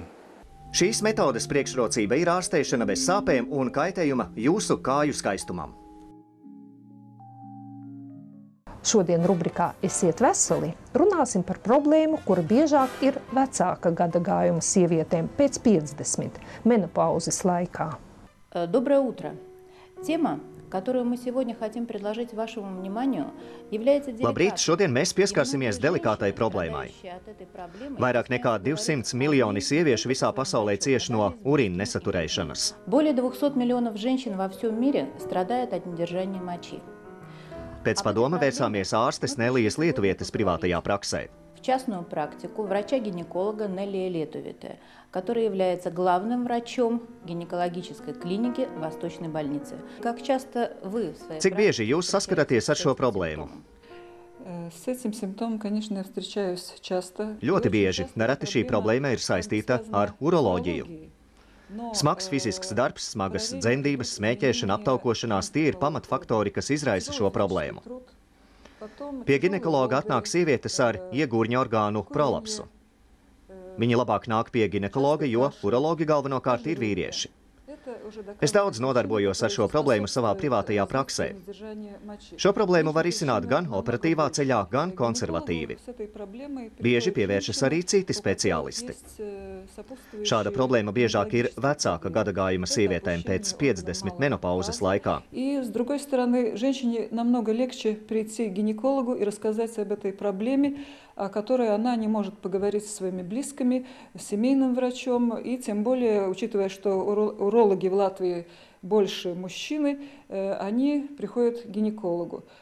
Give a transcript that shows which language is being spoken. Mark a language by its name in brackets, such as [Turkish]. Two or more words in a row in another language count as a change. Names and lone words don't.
[Latvian] Šīs metodes priekšrocība ir ārstēšana bez sāpēm un kaitējuma jūsu kāju skaistumam. Šodien rubrikā Esiet veseli runāsim par problēmu, kura biežāk ir vecāka gadagājuma sievietēm pēc 50 menopauzes laikā. [Russian] Доброе утро. Тема, которую мы сегодня хотим предложить вашему вниманию, является деликатной. [Latvian] Labrīt, šodien mēs pieskarsimies delikātai problēmai. Vairāk nekā 200 miljoni sieviešu visā pasaulē cieš no urīna nesaturēšanas. [Russian] Более 200 миллионов женщин во всем мире страдают от недержания мочи. [Latvian] Pēc padoma vērsāmies ārstes Nelijas Lietuvietes privātajā praksē. [Russian] В частную практику врача-гинеколога Неллия Летувите, который является главным врачом гинекологической клиники Восточной больницы. Как часто вы в своей [Latvian] Cik bieži jūs saskaraties ar šo problēmu? [Russian] С этим симптомом, конечно, я встречаюсь часто. [Latvian] Ļoti bieži. Nereti šī problēma ir saistīta ar uroloģiju. Smags fizisks darbs, smagas dzemdības, smēķēšana, aptaukošanās – tie ir pamatfaktori, kas izraisa šo problēmu. Pie ginekologa atnāk sievietes ar iegūrņa orgānu prolapsu. Viņi labāk nāk pie ginekologa, jo urologi galvenokārt ir vīrieši. Es daudz nodarbojos ar šo problēmu savā privātajā praksē. Šo problēmu var risināt gan operatīvā ceļā, gan konservatīvi. Bieži pievēršas arī citi speciālisti. Šāda problēma biežāk ir vecāka gadagājuma sievietēm pēc 50 menopauzes laikā. [Russian] И, с другой стороны, женщине намного легче прийти к гинекологу и рассказать об этой проблеме, о которой она не может поговорить со своими близкими, с семейным врачом. И тем более, учитывая, что урологи в Латвии больше мужчины, они приходят к гинекологу.